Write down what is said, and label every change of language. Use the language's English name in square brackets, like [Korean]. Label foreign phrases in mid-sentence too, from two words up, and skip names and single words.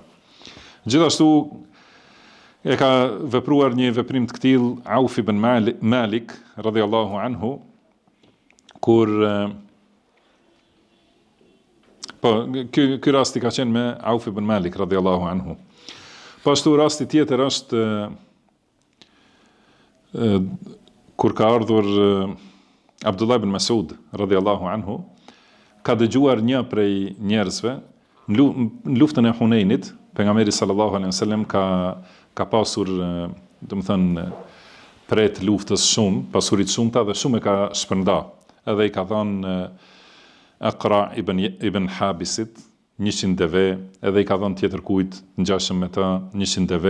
[Albanian] Gjithashtu e ka vepruar një veprim të këtill Auf ibn Malik [Arabic] رضي الله عنه, [Albanian] kur ky rasti ka qenë me Auf ibn Malik [Arabic] رضي الله عنه. [Albanian] Po ashtu rasti tjetër është kur ka ardhur Abdullah ibn Mas'ud [Arabic] رضي الله عنه, [Albanian] ka dëgjuar një prej njerëzve në luftën e Hunenit, pejgamberi [Arabic] صلى الله عليه وسلم [Albanian] ka pasur, pret luftës shumë, pasurit shumëta dhe shumë e ka shpërnda. Edhe i ka dhënë Aqra ibn Habisit 100 deve, edhe i ka dhënë tjetër kujt ngjashëm me të 100 deve.